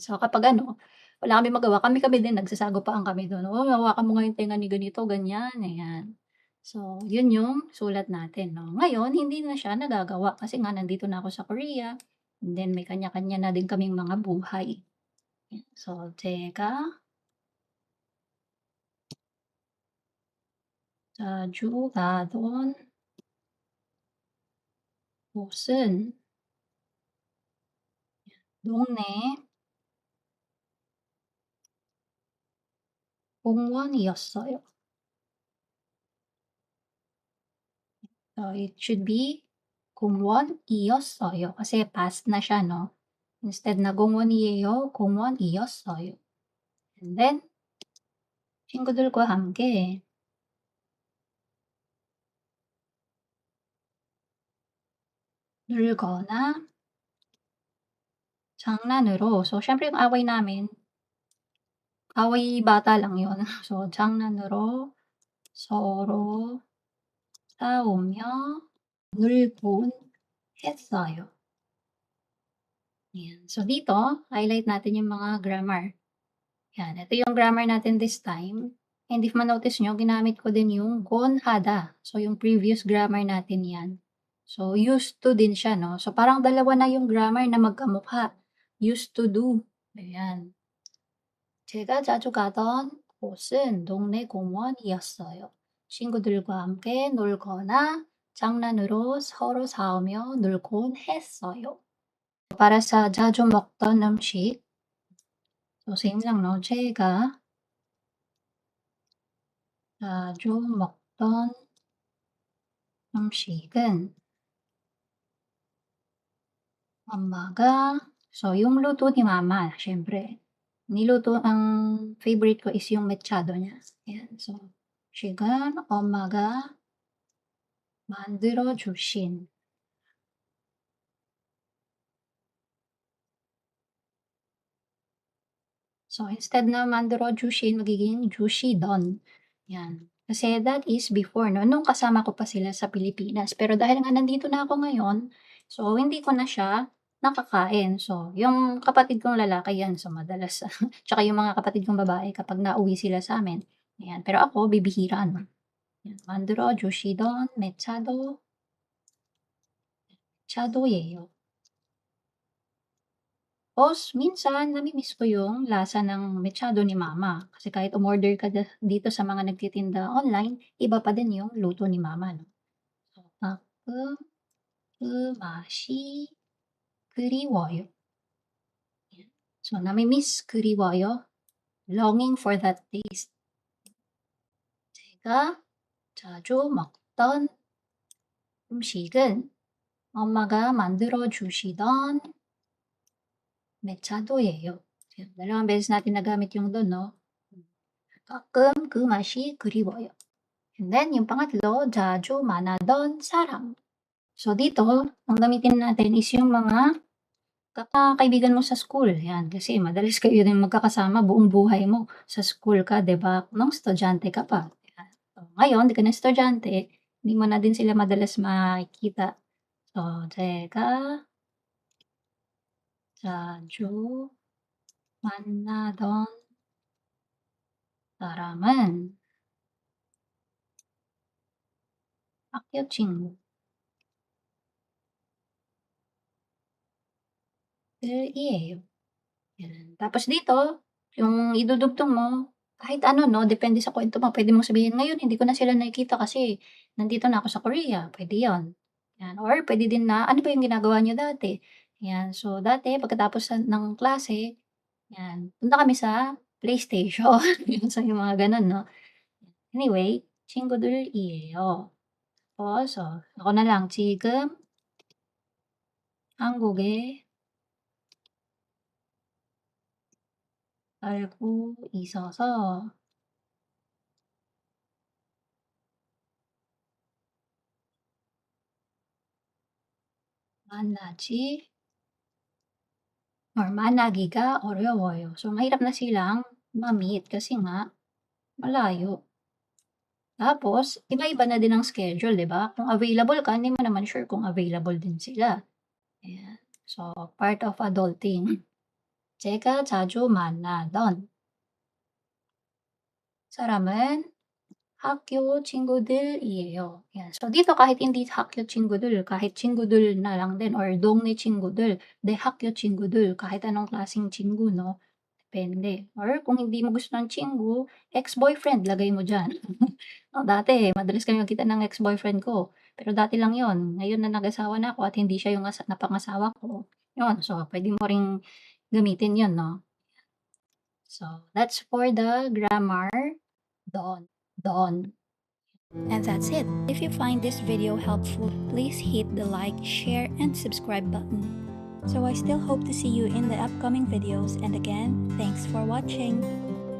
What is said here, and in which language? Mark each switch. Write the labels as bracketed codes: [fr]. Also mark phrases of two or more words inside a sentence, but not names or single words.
[tl] So kapag ano, wala kaming magawa, kami-kami din nagsasagupaan kami dun, "Uy, hawakan mo nga yung tenga ni ganito, ganyan." Ayan. So yun yung sulat natin 'no. Ngayon hindi na siya nagagawa kasi nga nandito na ako sa Korea, [en] and then [tl] may kanya-kanya na din kaming mga buhay. [ko] So 제가 자주 가던 곳은 동네 공원이었어요. [tl] So [en] it should be [tl] 공원이었어요 kasi past na siya 'no. Instead na 공원이에요, 공원이었어요. [en] And then [ko] 친구들과 함께 놀거나 장난으로 [tl] so siyempre yung away namin, away bata lang yun. [ko] So 장난으로 서로 싸우며 놀곤 했어요. [tl] Yan. So dito, highlight natin yung mga grammar. Yan, ito yung grammar natin [en] this time. And if [tl] ma-notice nyo, ginamit ko din yung [ko] 곤 하다. [tl] So yung previous grammar natin yan. So [en] used to [tl] din siya, no? So parang dalawa na yung grammar na magkamukha. [en] Used to do. [tl] Ayan. [ko] 제가 자주 가던 곳은 동네 공원이었어요. 친구들과 함께 놀거나 장난으로 서로 싸우며 놀곤 했어요. [tl] Para sa [ko] 자주 먹던 음식, [tl] so same lang 'no, [ko] 제가 자주 먹던 음식은 엄마가 [tl] so yung luto ni mama siyempre. Niluto ang favorite ko is yung mechado niya, ayan. So, [ko] 음식은 엄마가 만들어 주신 [tl] so instead na [ko] 만들어 주신 magiging 주시던, 'yan. [tl] Kasi [en] that is before [tl] 'no, nung kasama ko pa sila sa Pilipinas. Pero dahil nga nandito na ako ngayon, so hindi ko na siya nakakain. So yung kapatid kong lalaki 'yan, so madalas tsaka yung mga kapatid kong babae kapag nauwi sila sa'min, ayan. Pero ako bibihira 'no, 'yan. [ko] 만들어 주시던 메차도예요. [tl] Tapos minsan nami-miss ko yung lasa ng mechado ni mama. Kasi kahit umorder ka dito sa mga nagtitinda online, iba pa din yung luto ni mama 'no. So, [ko] 가끔 그 맛이 그리워요. [tl] Yan. So nami-miss, [ko] 그리워요, [en] longing for that taste. [ko] 제가 자주 먹던 음식은 엄마가 만들어 주시던 메차도예요. [tl] Yan, dalawang beses natin nagamit yung don 'no. [ko] 가끔 그 맛이 그리워요. [en] And then [tl] yung pangatlo, [ko] 자주 만나던 사람. [tl] So dito, ang gamitin natin is yung mga kaibigan mo sa school, yan. Kasi madalas kayo din magkakasama buong buhay mo. Sa school ka, 'di ba? Nung estudyante ka pa. Yan. So, ngayon, 'di ka na estudyante, hindi mo na din sila madalas makikita. So, [ko] 제가 자주 만나던 사람은 학교 친구들이에요. [tl] Yan. Tapos dito, yung idudugtong mo, kahit ano 'no, depende sa kuwento mo. Puwede mong sabihin, "Ngayon hindi ko na sila nakikita kasi nandito na ako sa Korea." Puwede 'yun, 'yan. Or puwede din na, "Ano ba yung ginagawa niyo dati?" 'Yan. So, dati pagkatapos ng klase, 'yan, punta kami sa PlayStation. 'Yun, so yung mga gano'n 'no. Anyway, 친구들이에요. Tapos, ako na lang, [ko] 지금 한국에 살고 있어서 만나지 or 만나기가 어려워요. [tl] So, mahirap na silang ma-meet kasi nga malayo. Tapos iba-iba na din ang schedule, 'di ba? Kung available ka, hindi mo naman sure kung available din sila, ayan. [en] So, part of adulting. [ko] 제가 자주 만나던 사람은 학교 친구들이에요. [tl] Yan. So, dito kahit hindi [ko] 학교 친구들, [tl] kahit 친구들 na lang din or [ko] 동네 친구들, [tl] de [ko] 학교 친구들, [tl] kahit anong klaseng 친구 'no, depende. Or kung hindi mo gusto ng 친구, ex-boyfriend lagay mo diyan. Dati madalas kami magkita ng ex-boyfriend ko, pero dati lang 'yon. Ngayon na nag-asawa na ako at hindi siya yung napangasawa ko, 'yun. So, puwede mo ring gamitin 'yun 'no. [en] So, that's for the grammar doon. And that's it. If you find this video helpful, please hit the like, share, and subscribe button. So I still hope to see you in the upcoming videos, and again, thanks for watching.